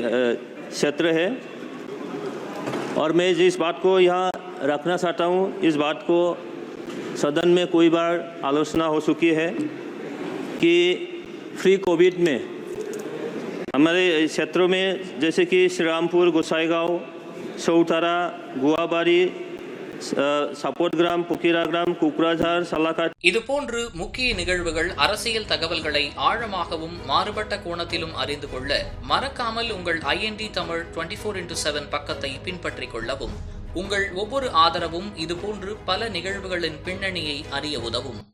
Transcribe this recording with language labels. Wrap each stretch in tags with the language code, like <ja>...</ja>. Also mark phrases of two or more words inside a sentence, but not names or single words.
<hi>क्षेत्र है और मैं जिस बात को यहाँ रखना चाहता हूँ, इस बात को सदन में कई बार आलोचना हो चुकी है कि फ्री कोविड में हमारे क्षेत्रों में जैसे कि श्रीरामपुर, गोसाईगांव, सौतारा, गुआबारी, சப்போட்கிராம், புக்கிராகிராம், குக்ராஜார், சலாக்காட்</hi> <ta>இதுபோன்று முக்கிய நிகழ்வுகள், அரசியல் தகவல்களை ஆழமாகவும் மாறுபட்ட கோணத்திலும் அறிந்து கொள்ள மறக்காமல் உங்கள் IND தமிழ் 24/7 பக்கத்தை பின்பற்றிக் கொள்ளவும். உங்கள் ஒவ்வொரு ஆதரவும் இதுபோன்று பல நிகழ்வுகளின் பின்னணியை அறிய உதவும்.</ta>